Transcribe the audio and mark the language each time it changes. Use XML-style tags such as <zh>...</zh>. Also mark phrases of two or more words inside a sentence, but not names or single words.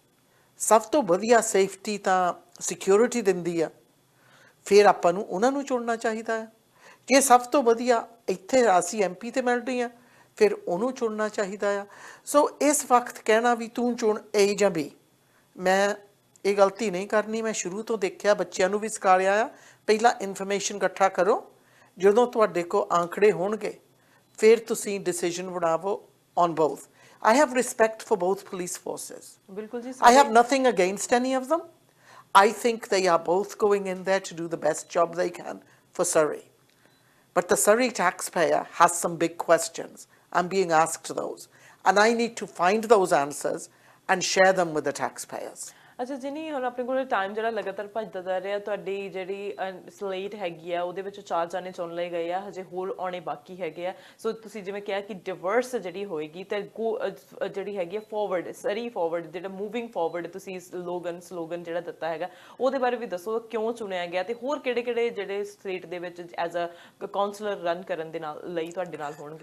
<pa>ਸਭ ਤੋਂ ਵਧੀਆ ਸੇਫਟੀ ਤਾਂ ਸਿਕਿਉਰਿਟੀ ਦਿੰਦੀ ਆ ਫਿਰ ਆਪਾਂ ਨੂੰ ਉਹਨਾਂ ਨੂੰ ਚੁਣਨਾ ਚਾਹੀਦਾ ਹੈ ਜੇ ਸਭ ਤੋਂ ਵਧੀਆ ਇੱਥੇ ਅਸੀਂ ਐਮਪੀ ਤੇ ਮਿਲ ਰਹੀ ਆ ਫਿਰ ਉਹਨੂੰ ਚੁਣਨਾ ਚਾਹੀਦਾ ਆ ਸੋ ਇਸ ਵਕਤ ਕਹਿਣਾ ਵੀ ਤੂੰ ਚੁਣ A ਜਾਂ B ਮੈਂ ਇਹ ਗਲਤੀ ਨਹੀਂ ਕਰਨੀ ਮੈਂ ਸ਼ੁਰੂ ਤੋਂ ਦੇਖਿਆ ਬੱਚਿਆਂ ਨੂੰ ਵੀ ਸਿਖਾਇਆ ਆ ਪਹਿਲਾਂ ਇਨਫੋਰਮੇਸ਼ਨ ਇਕੱਠਾ ਕਰੋ ਜਦੋਂ ਤੁਹਾਡੇ ਕੋਲ ਆંકੜੇ ਹੋਣਗੇ ਫਿਰ ਤੁਸੀਂ ਡਿਸੀਜਨ ਬਣਾਵੋ</pa> <en>on both I have respect for both police forces</en> <pa>ਬਿਲਕੁਲ ਜੀ</pa> <en>I have nothing against any of them I think they are both going in there to do the best job they can for Surrey but the Surrey taxpayer has some big questions I'm being asked those and I need to find those answers and share them with the taxpayers</en> <pa>ਅੱਛਾ ਜਿਨੀ ਹੁਣ ਆਪਣੇ ਕੋਲ ਟਾਈਮ ਜਿਹੜਾ ਲਗਾਤਾਰ ਭੱਜਦਾ ਜਾ ਰਿਹਾ ਤੁਹਾਡੀ ਜਿਹੜੀ ਸਲੇਟ ਹੈਗੀ ਆ ਉਹਦੇ ਵਿੱਚ 4 ਜਾਣੇ ਚੁਣ ਲਏ ਗਏ ਆ ਹਜੇ ਹੋਰ ਆਉਣੇ ਬਾਕੀ ਹੈਗੇ ਆ ਸੋ ਤੁਸੀਂ ਜਿਵੇਂ ਕਿਹਾ ਕਿ ਡਿਵਰਸ ਜਿਹੜੀ ਹੋਏਗੀ ਤੇ ਜਿਹੜੀ ਹੈਗੀ ਆ ਫਾਰਵਰਡ ਸਰੀ ਫਾਰਵਰਡ ਜਿਹੜਾ</pa> <en>moving forward</en> <pa>ਤੁਸੀਂ ਸਲੋਗਨ ਜਿਹੜਾ ਦਿੱਤਾ ਹੈਗਾ ਉਹਦੇ ਬਾਰੇ ਵੀ ਦੱਸੋ ਕਿਉਂ ਚੁਣਿਆ ਗਿਆ ਤੇ ਹੋਰ ਕਿਹੜੇ ਜਿਹੜੇ ਸਟੇਟ ਦੇ ਵਿੱਚ</pa> <en>as a councillor</en> <pa>ਰਨ ਕਰਨ ਦੇ ਨਾਲ ਲਈ ਤੁਹਾਡੇ ਨਾਲ ਹੋਣਗੇ</pa>